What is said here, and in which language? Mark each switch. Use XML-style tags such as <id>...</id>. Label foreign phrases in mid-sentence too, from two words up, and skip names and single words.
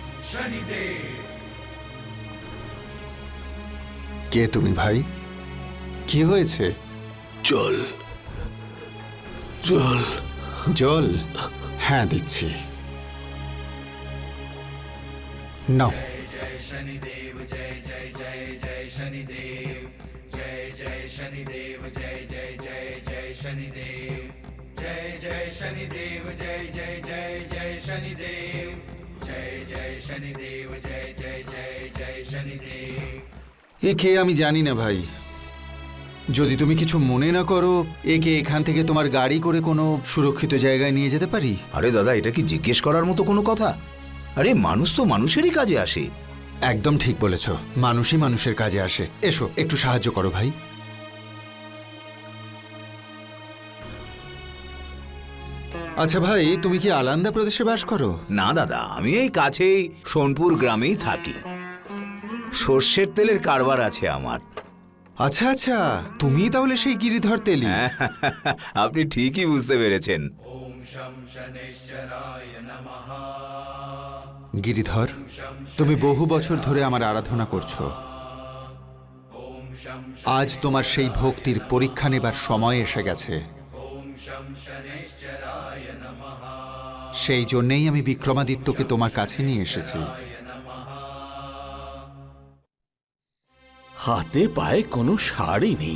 <bn>কে তুমি ভাই? কি হয়েছে? জল জল জল? হ্যাঁ দিচ্ছি। নাও।</bn> <hi>जय शनिदेव जय जय जय जय शनिदेव जय जय शनिदेव जय जय जय जय शनिदेव जय जय शनिदेव जय जय जय जय शनिदेव जय जय शनिदेव जय जय जय जय शनिदेव।</hi> <bn>একে আমি জানি না ভাই। যদি তুমি কিছু মনে না করো, একে এখান থেকে তোমার গাড়ি করে কোনো সুরক্ষিত জায়গায় নিয়ে যেতে পারি? আরে দাদা, এটা কি জিজ্ঞেস করার মতো কোনো কথা? আরে মানুষ তো মানুষেরই কাজে আসে। একদম ঠিক বলেছ, মানুষই মানুষের কাজে আসে। এসো একটু সাহায্য করো ভাই। আচ্ছা ভাই, তুমি কি আলান্দা প্রদেশে বাস করো? না দাদা, আমি এই কাছেই সোনপুর গ্রামেই থাকি। সর্ষের তেলের কারবার আছে আমার। আচ্ছা আচ্ছা, তুমি তাহলে সেই গিরিধর তেলি। আপনি ঠিকই বুঝতে পেরেছেন।</bn> <sa>ओम शं शनैश्चराय नमः।</sa> <bn>গিরিধর, তুমি বহু বছর ধরে আমার আরাধনা করছো।</bn> <sa>ओम शं</sa> <bn>আজ তোমার সেই ভক্তির পরীক্ষা নেবার সময় এসে গেছে।</bn> <sa>ओम शं शनैश्चराय नमः।</sa> <bn>সেই জন্যেই আমি বিক্রমাদিত্যকে তোমার কাছে নিয়ে এসেছি। হাতে পায়ে কোনো সারই নেই।</bn>